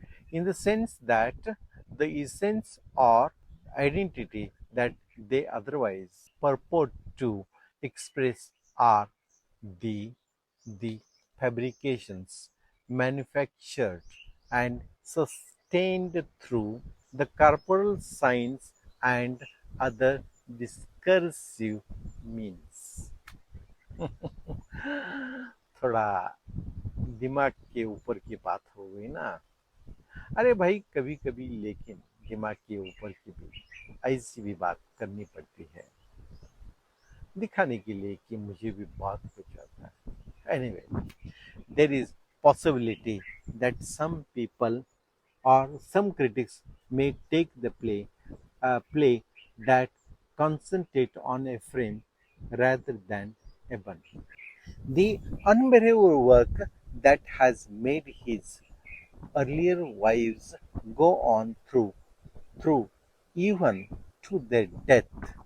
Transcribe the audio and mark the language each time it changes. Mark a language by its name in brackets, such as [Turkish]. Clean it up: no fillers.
[English] in the sense that the essence or identity that they otherwise purport to express are the the fabrications manufactured and sustained through the corporal signs and other discursive means. [Hindi] थोड़ा दिमाग के ऊपर की बात हो गई ना। अरे भाई, कभी कभी लेकिन दिमाग के ऊपर की भी ऐसी भी बात करनी पड़ती है, दिखाने के लिए कि मुझे भी बहुत कुछ आता है। [English] Anyway, there is possibility that some people or some critics may take the play that concentrate on Ephraim rather than Eben. The unbelievable work that has made his earlier wives go on through even to their death.